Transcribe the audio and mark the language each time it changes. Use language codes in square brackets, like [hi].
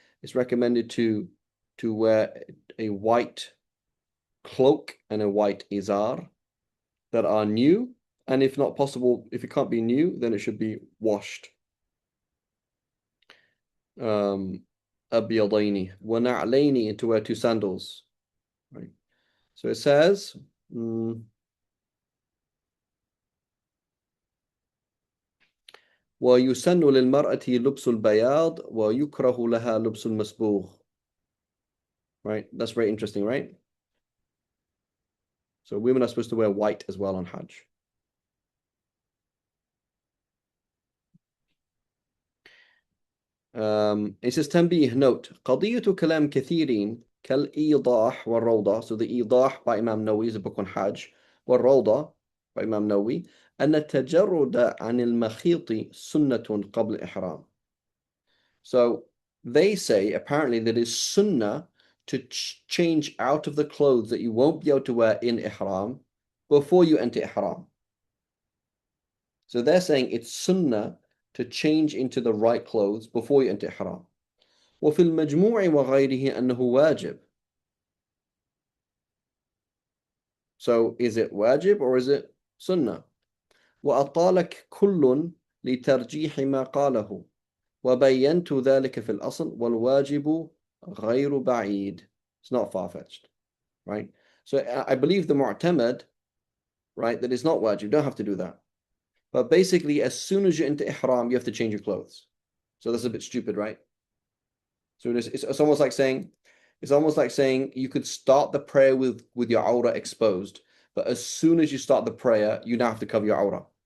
[en] It's recommended to wear a white cloak and a white izar that are new, and if not possible, if it can't be new, then it should be washed. [ar] أَبْيَضَيْنِ وَنَعْلَيْنِ, [en] and to wear two sandals. Right. So it says, [ar] ويسن للمرأة لبس البياض ويكره لها لبس المصبوغ. [en] Right, that's very interesting, right? So women are supposed to wear white as well on Hajj. It says [ar] تنبيه, [en] note, [ar] قضية كلام كثيرين كالإيضاح والروضة. [en] So the إيضاح by Imam Nawawi is a book on Hajj. والروضة by Imam Nawawi. [ar] أن التجرد عن المخيط سنة قبل إحرام. [en] So they say apparently that it's sunnah to change out of the clothes that you won't be able to wear in ihram before you enter ihram. So they're saying it's sunnah to change into the right clothes before you enter ihram. [ar] وفي المجموع وغيره أنه واجب. [en] So is it wajib or is it sunnah? [ar] وأطالك كل لترجيح ما قاله وبينت ذلك في الأصل والواجب غير بعيد. [en] It's not far-fetched, right? So I believe the mu'tamad, right, that it's not wajib. You don't have to do that. But basically, as soon as you're into ihram, you have to change your clothes. So that's a bit stupid, right? So it's almost like saying, you could start the prayer with your awrah exposed, but as soon as you start the prayer, you now have to cover your awrah.